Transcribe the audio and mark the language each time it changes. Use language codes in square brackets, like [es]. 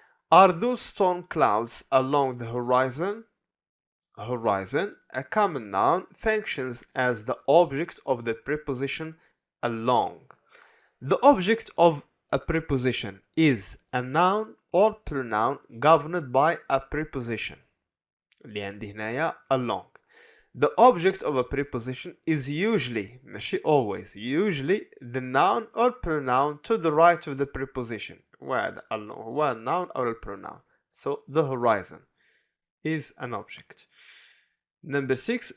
[en] Are those storm clouds along the horizon? Horizon, a common noun, functions as the object of the preposition along. The object of a preposition is a noun or pronoun governed by a preposition. [ar] اللي عندي هنايا along. [en] The object of a preposition is usually, [ar] ماشي [en] always, usually the noun or pronoun to the right of the preposition. [ar] وهذا هو [en] الnoun or pronoun. So the horizon is an object. Number 6.